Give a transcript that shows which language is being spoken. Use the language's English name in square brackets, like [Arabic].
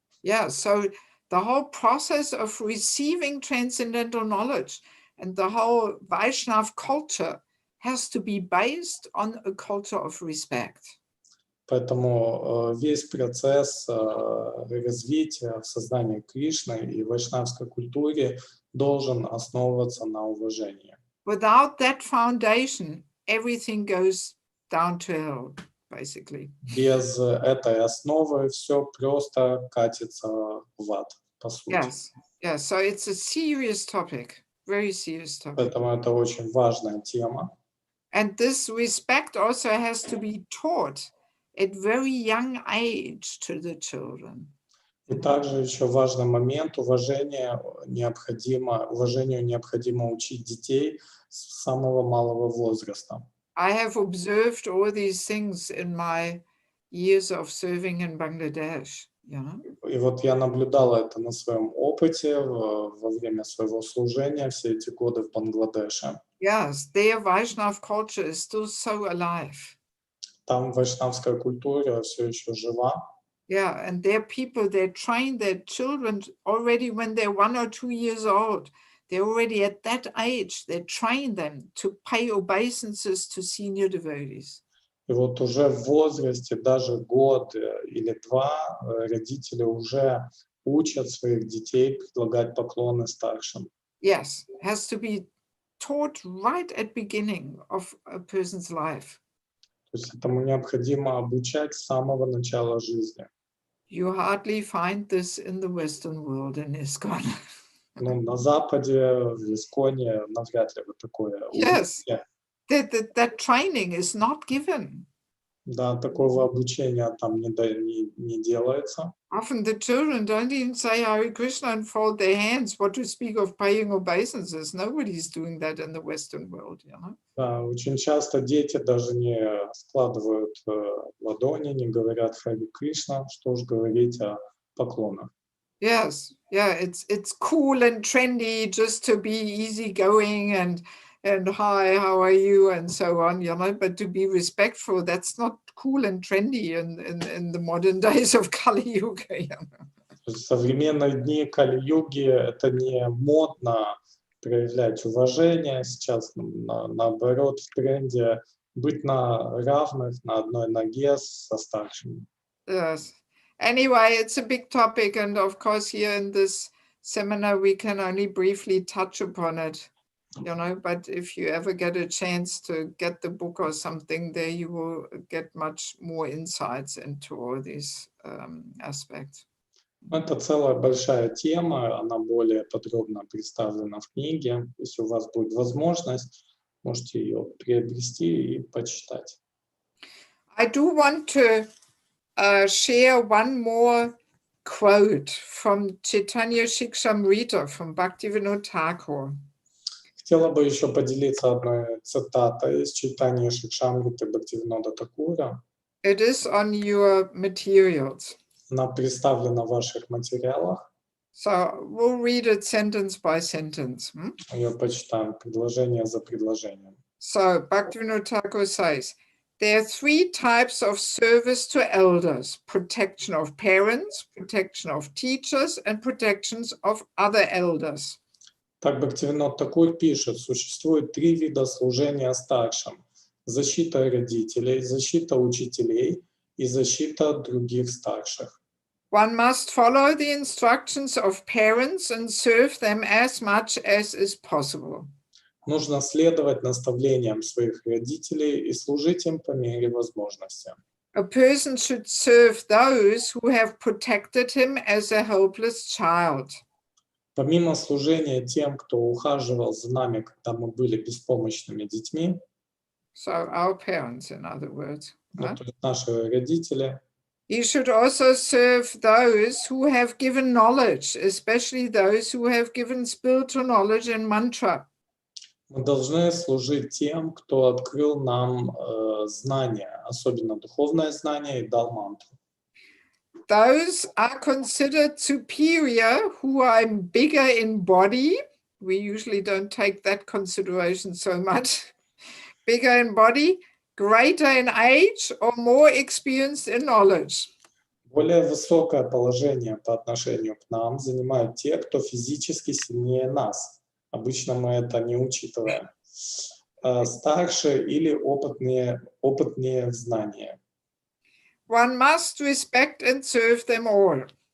[English] Yeah, so the whole process of receiving transcendental knowledge and the whole Vaishnav culture has to be based on a culture of respect. [Russian] Поэтому весь процесс развития в сознании Кришны и вайшнавской культуре должен основываться на уважении. [English] Without that foundation, everything goes down to hell, basically. [Russian] Без этой основы все просто катится в ад, по сути. [English] Yes, yes. So it's a serious topic, very serious topic. [Russian] Поэтому это очень важная тема. [English] And this respect also has to be taught at very young age to the children. [Russian] И также еще важный момент, уважению необходимо учить детей с самого малого возраста. [English] I have observed all these things in my years of serving in Bangladesh. [Russian] И вот я наблюдал это на своем опыте во время своего служения все эти годы в Бангладеше. [English] Yes, their Vaishnav culture is still so alive. [Russian] Там вайшнавская культура все еще жива. [English] Yeah, and their people, they train their children already when they're 1 or 2 years old. They're already at that age, they train them to pay obeisances to senior devotees. [Russian] И вот уже в возрасте, даже год или два, родители уже учат своих детей предлагать поклоны старшим. [English] Yes, has to be taught right at beginning of a person's life. [Russian] То есть этому необходимо обучать с самого начала жизни. [English] You hardly find this in the Western world in ISKCON. [Russian] Ну, на Западе, в Исконе навряд ли вы такое [English] Yes, [Russian] увидите. [English] that training is not given. [Russian] Да, такого обучения там не делается. [English] Often the children don't even say Hare Krishna and fold their hands. What to speak of paying obeisances? Nobody's doing that in the Western world, [Russian] Да, очень часто дети даже не складывают ладони, не говорят Харе Кришна, что уж говорить о поклонах. [English] Yes, yeah, it's cool and trendy just to be easygoing and and hi, how are you, and so on, but to be respectful, that's not cool and trendy in the modern days of Kali Yuga. [Russian] В современные дни Кали-юги это не модно проявлять уважение. Сейчас наоборот в тренде быть на равных, на одной ноге со старшими. [English] Yes. Anyway, it's a big topic, and of course here in this seminar we can only briefly touch upon it, but if you ever get a chance to get the book or something, there you will get much more insights into all these aspects. [Russian] Это целая большая тема, она более подробно представлена в книге. Если у вас будет возможность, можете ее приобрести и почитать. [English] I do want to share one more quote from Chaitanya Shikshamrita from Bhaktivinoda Thakur. [Russian] Хотела бы еще поделиться одной цитатой из читания Шикшамриты Бхактивинода Такура. [English] It is on your materials. [Russian] Она представлена в ваших материалах. [English] So we'll read it sentence by sentence. [Russian] Ее почитаем предложение за предложением. [English] So Bhaktivinoda Thakur says, there are 3 types of service to elders: protection of parents, protection of teachers, and protections of other elders. [Russian] Так Бхактивинод Такур пишет, существует 3 вида служения старшим: защита родителей, защита учителей и защита других старших. [English] One must follow the instructions of parents and serve them as much as is possible. [Russian] Нужно следовать наставлениям своих родителей и служить им по мере возможности. [English] A person should serve those who have protected him as a helpless child. [Russian] Помимо служения тем, кто ухаживал за нами, когда мы были беспомощными детьми, [English] So our parents, in other words. [Russian] то есть наши родители, [English] He should also serve those who have given knowledge, especially those who have given spiritual knowledge and mantra. [Russian] мы должны служить тем, кто открыл нам знания, особенно духовное знание, и дал мантру. [English] Those are considered superior who are bigger in body. We usually don't take that consideration so much. Bigger in body, greater in age, or more experienced in knowledge. [Russian] Более высокое положение по отношению к нам занимают те, кто физически сильнее нас. Обычно мы это не учитываем. Старше или опытнее в знании. [English] One must respect and serve them all.